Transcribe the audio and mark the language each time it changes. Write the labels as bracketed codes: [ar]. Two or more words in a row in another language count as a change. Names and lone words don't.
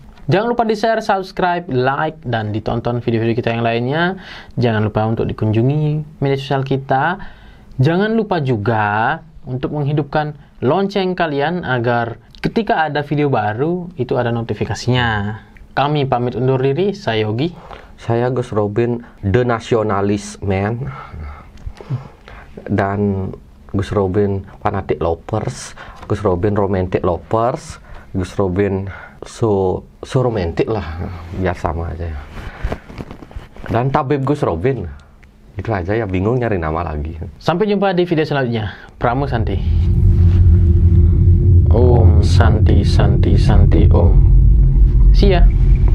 [id] Jangan lupa di-share, subscribe, like, dan ditonton video-video kita yang lainnya. Jangan lupa untuk dikunjungi media sosial kita. Jangan lupa juga untuk menghidupkan lonceng kalian agar ketika ada video baru itu ada notifikasinya. Kami pamit undur diri, saya Yogi. Saya Gus Robin, [en] The Nationalist Man. [id] Dan Gus Robin [en] Fanatic Lovers, [id] Gus Robin [en] Romantic Lovers, [id] Gus Robin [en] so romantic [id] lah, biar sama aja ya. Dan Tabib Gus Robin. Itu aja ya, bingung nyari nama lagi. Sampai jumpa di video selanjutnya. [sa] Pramu Santi. Om Santi Santi Santi Om. [en] See ya.